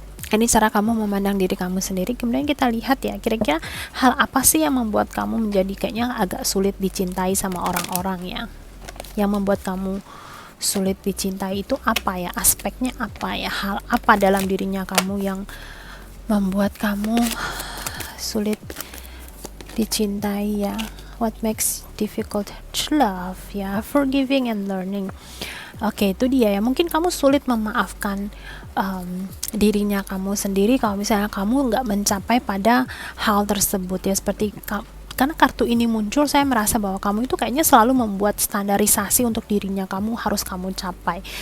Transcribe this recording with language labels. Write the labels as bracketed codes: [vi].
[id] Ini cara kamu memandang diri kamu sendiri. Kemudian kita lihat ya, kira-kira hal apa sih yang membuat kamu menjadi kayaknya agak sulit dicintai sama orang-orang ya. Yang membuat kamu sulit dicintai itu apa ya? Aspeknya apa ya? Hal apa dalam dirinya kamu yang membuat kamu sulit dicintai ya? [en] What makes difficult to love ya? Forgiving and learning. [id] Oke, itu dia ya. Mungkin kamu sulit memaafkan dirinya kamu sendiri kalau misalnya kamu nggak mencapai pada hal tersebut ya. Seperti karena kartu ini muncul, saya merasa bahwa kamu itu kayaknya selalu membuat standarisasi untuk dirinya kamu harus kamu capai.